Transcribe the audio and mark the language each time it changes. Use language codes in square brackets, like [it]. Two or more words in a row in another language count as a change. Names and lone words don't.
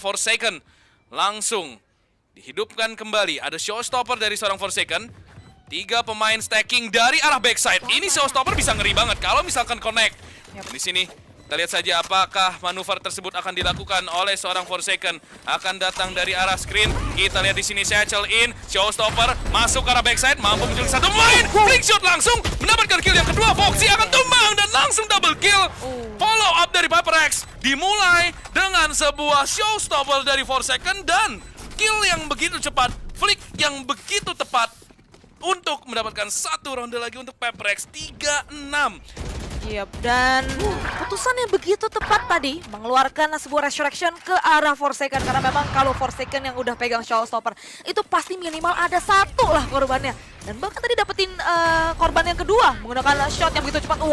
[id] Forsaken langsung dihidupkan kembali. Ada showstopper dari seorang Forsaken. 3 pemain stacking dari arah backside. Ini showstopper bisa ngeri banget kalau misalkan connect. Di sini kita lihat saja apakah manuver tersebut akan dilakukan oleh seorang Forsaken. Akan datang dari arah screen. Kita lihat di sini [en] Satchel in, [id] showstopper masuk ke arah backside, mampu menculik 1 pemain. [en] Flick shot [id] langsung mendapatkan kill yang kedua. Foxy akan tumbang dan langsung [en] double kill. Follow up [id] dari Paperex dimulai dengan sebuah showstopper dari Forsaken dan kill yang begitu cepat, flick yang begitu tepat untuk mendapatkan 1 ronde lagi untuk Paperex. 3-6. Yap, dan putusan yang begitu tepat tadi mengeluarkan sebuah resurrection ke arah Forsaken karena memang kalau Forsaken yang udah pegang showstopper itu pasti minimal ada 1 lah korbannya dan bahkan tadi dapetin korban yang kedua menggunakan shot yang begitu cepat.